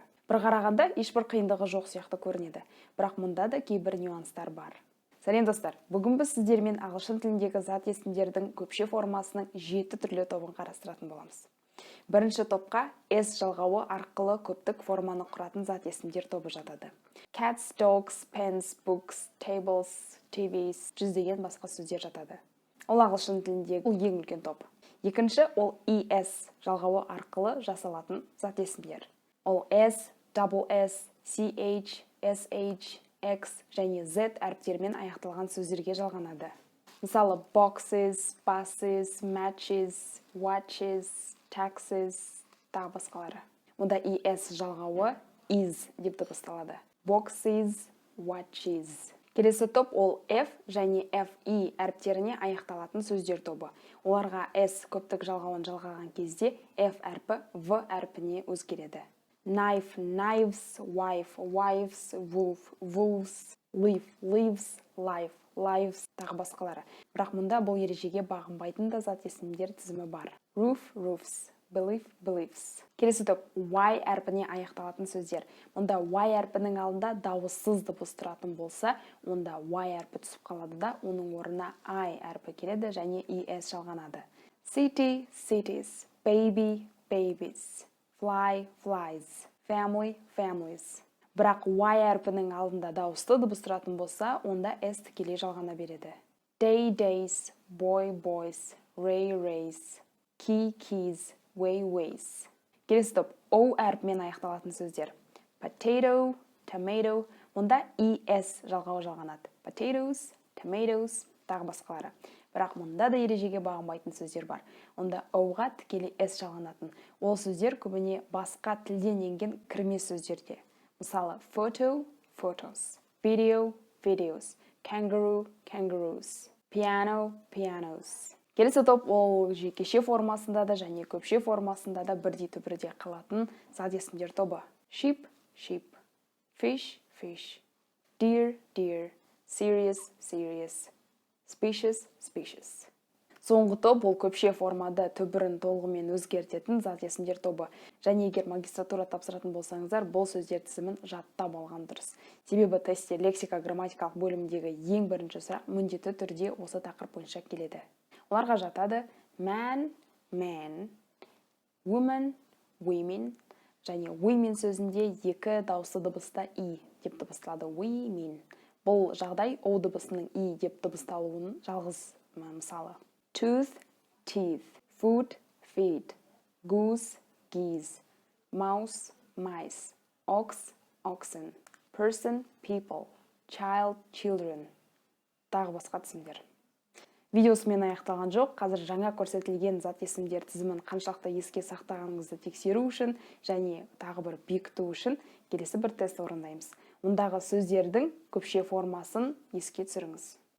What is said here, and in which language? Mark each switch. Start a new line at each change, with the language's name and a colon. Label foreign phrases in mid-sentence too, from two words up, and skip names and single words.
Kazakh: Бір қарағанда ешбір қиындығы жоқ сияқты көрінеді, бірақ мұнда да кейбір нюанстар бар. Сәлем достар, бүгін біз сіздермен ағылшын тіліндегі зат есімдердің көпше формасының 7 түрлі тобын қарастыратын боламыз. Бірінші топқа s жалғауы арқылы көптік форманы құратын зат есімдер тобы жатады.
English: Cats, dogs, pens, books, tables, TVs,
Kazakh: жүздеген басқа сөздер жатады. Ол ағылшын тіліндегі ең үлкен топ. Екінші ол es жалғауы арқылы жасалатын зат есімдер. Ол s,
English: double s,
Kazakh: ch, sh, x және z әріптермен аяқталған сөздерге жалғанады. Мысалы,
English: boxes, buses, matches, watches, taxes,
Kazakh: тағы басқалары. Онда es жалғауы is деп дыбысталады.
English: Boxes, watches.
Kazakh: Келесі топ ол f және fe әріптеріне аяқталатын сөздер тобы. Оларға s көптік жалғауын жалғаған кезде f әрпі v әрпіне өзгереді.
English: Knife, knives, wife, wives, wolf, wolves, leaf, leaves, life, lives,
Kazakh: тағы басқалары. Бірақ мұнда бұл ережеге бағынбайтын да зат есімдер тізімі бар.
English: Roof, roofs, belief, beliefs.
Kazakh: Келесі топ y әрпіне аяқталатын сөздер. Мұнда y әрпінің алдында дауыссыз дыбыс тұратын болса, онда y әрпі түсіп қалады да, оның орнына I әрпі келеді және es жалғанады.
English: City, cities, baby, babies, fly, flies, family, families.
Kazakh: Бірақ y әрпінің алдында дауысты дыбыс тұратын болса, онда s тікелей жалғана береді.
English: Day, days, boy, boys, ray, rays, key, keys, way, ways.
Kazakh: Келесі топ o әрпімен аяқталатын сөздер.
English: Potato, tomato,
Kazakh: онда es жалғауы жалғанады.
English: Potatoes, tomatoes,
Kazakh: тағы басқалары. Бірақ мұнда да ережеге бағынбайтын сөздер бар. Онда o-ға тікелей s жалғанатын. Ол сөздер көбіне басқа тілден енген кірме сөздерде. Мысалы,
English: photo, photos, video, videos, kangaroo, kangaroos, piano, pianos.
Kazakh: Келесі топ ол жекеше формасында да және көпше формасында да бірдей түбірде қалатын зат есімдер тобы.
English: Sheep, sheep, fish, fish, deer, deer, serious, serious, species, species.
Kazakh: Соңғы топ ол көпше формада түбірін толығымен өзгертетін зат есімдер тобы. Және егер магистратура тапсыратын болсаңыздар, бұл сөздер тізімін жаттап алған дұрыс. Себебі тестте лексика-грамматикалық бөлімдегі ең бірінші сұрақ міндетті түрде осы тақырып бойынша келеді. Оларға жатады
English: man, man, woman, women,
Kazakh: және women сөзінде екі дауысты дыбыста i деп дыбысталады. Women. Бұл жағдай o дыбысының i деп дыбысталуының жалғыз мысалы.
English: Tooth, teeth, food, feed, goose, geese, mouse, mice, ox, oxen, person, people, child, children.
Kazakh: Тағы басқа тізімдер. Видеосымен аяқталған жоқ. Қазір жаңа көрсетілген зат есімдер тізімін қаншалықты еске сақтағаныңызды тексеру үшін және тағы бір бекіту үшін келесі бір тест орындаймыз. Ондағы сөздердің көпше формасын еске түсіріңіз.